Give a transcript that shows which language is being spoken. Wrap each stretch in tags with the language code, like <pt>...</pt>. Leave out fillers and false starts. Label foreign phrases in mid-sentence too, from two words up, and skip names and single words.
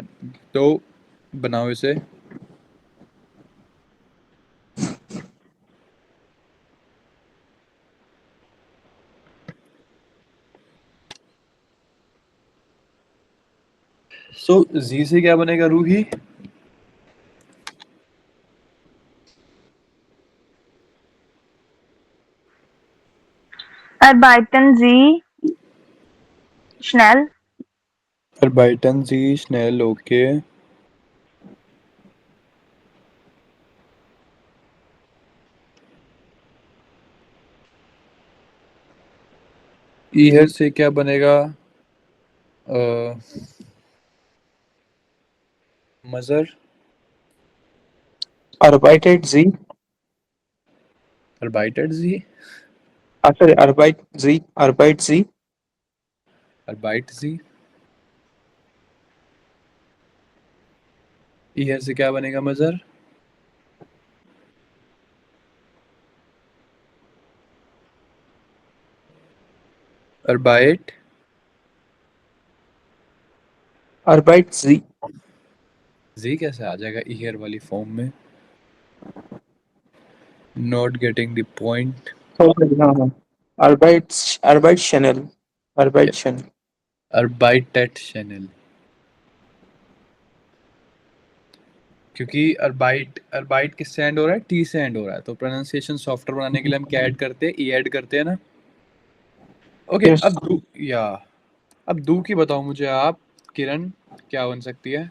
<hi>तो बनाओ इसे। सो जी से क्या बनेगा रूही?</hi> <de>Arbeiten Sie schnell? Arbeiten Sie schnell, okay.</de> <hi>ईयर से क्या बनेगा? मजर।</hi> <de>arbeitet sie Arbeitet Sie? sorry arbeit sie Arbeit Sie? ईयर से क्या बनेगा मजर? Arbeit sie</de> <hi>जी कैसे आ जाएगा ईयर वाली फॉर्म में?</hi> <en>not getting the point.</en> <hi>हाँ हाँ</hi> <de>arbeit schnell arbeitet schnell,</de> <hi>क्योंकि अर्बाइट किससे एंड हो रहा है? टी से एंड हो रहा है। तो प्रोनाउंसिएशन सॉफ्टर बनाने के लिए हम क्या ऐड करते हैं? ई ऐड करते हैं ना। ओके, yes अब दू की बताओ मुझे आप, किरण, क्या बन सकती है?</hi>